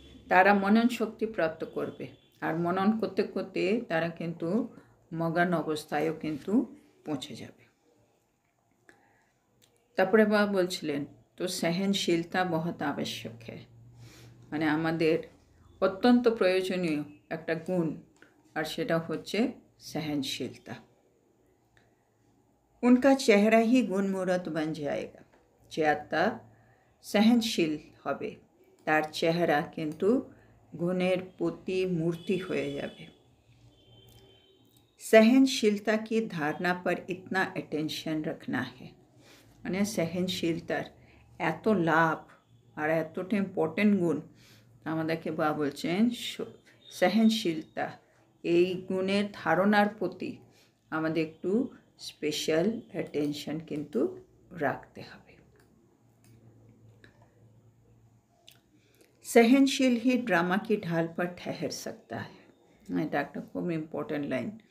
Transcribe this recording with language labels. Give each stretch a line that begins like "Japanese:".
Bangla: তারা মনন শক্তি প্রাপ্ত করবে, আর মনন করতে করতে তারা কিন্তু মগান অবস্থায়ও কিন্তু পৌঁছে যাবে। তারপরে বাবা বলছিলেন তো সহনশীলতা
Hindi: বহুত আবশ্যক হ্যায়,
Bangla: মানে আমাদের অত্যন্ত প্রয়োজনীয় একটা গুণ, আর সেটা হচ্ছে সহনশীলতা।
Hindi: उनका चेहरा ही गुणमूर्त बन जाएगा।
Bangla: যে আত্মা সহনশীল হবে তার চেহারা কিন্তু গুণের প্রতিমূর্তি হয়ে যাবে।
Hindi: सहनशीलता की धारणा पर इतना अटेंशन रखना है,
Bangla: মানে সহনশীলতার এত লাভ আর এতটা ইম্পর্টেন্ট গুণ আমাদেরকে বাবা বলছেন সহনশীলতা এই গুণের ধারণার প্রতি আমাদের একটু স্পেশাল অ্যাটেনশন কিন্তু রাখতে হবে।
Hindi: सहनशील ही ड्रामा की ढाल पर ठहर सकता है,
Bangla: এটা একটা খুব ইম্পর্টেন্ট লাইন।